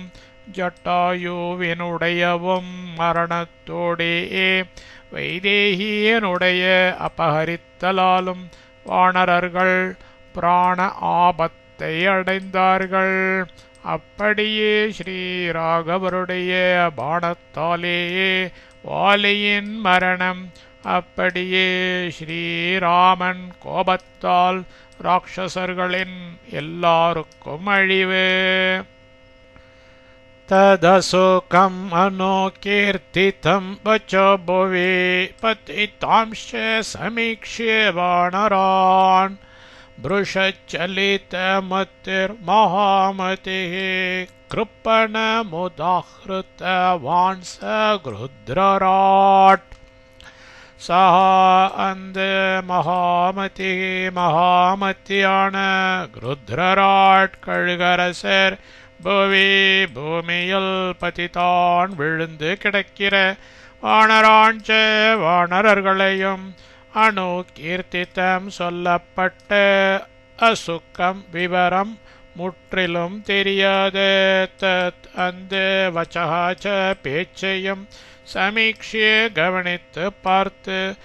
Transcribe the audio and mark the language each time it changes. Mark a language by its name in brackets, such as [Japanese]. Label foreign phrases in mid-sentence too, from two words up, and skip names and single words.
[Tamil] ஜட்டாயுவினுடையவும் மரணத்தோடே வைதேகியனுடைய அபகரித்தலாலும் வானரர்கள் பிராண ஆபத்தை அடைந்தார்கள் அப்படியே ஸ்ரீராகவருடைய பாணத்தாலேயே வாலியின் மரணம் அப்படியே ஸ்ரீராமன் கோபத்தால் ராட்சசர்களின் எல்லாருக்கும் அழிவு [Sanskrit] तदसुखम् अनुकीर्तितम् वचो भुवि पतितांश्च समीक्ष्य वानरान् भृशचलितमतिर्महामतिः कृपणमुदाहृतवान् स गृध्रराट् सः அந்த மகாமதிः மகாமத்தியான கிருத்ரராட் [Tamil] கழுகரசர் புவி பூமியில் பதிதான் விழுந்து கிடக்கிற வானராஞ்ச வானரர்களையும் அணு கீர்த்தித்தம் சொல்லப்பட்ட அசுக்கம் விவரம் முற்றிலும் தெரியாத தத் அந்த வச்சகாச்ச பேச்சையும் சமீக்ஷிய கவனித்து பார்த்து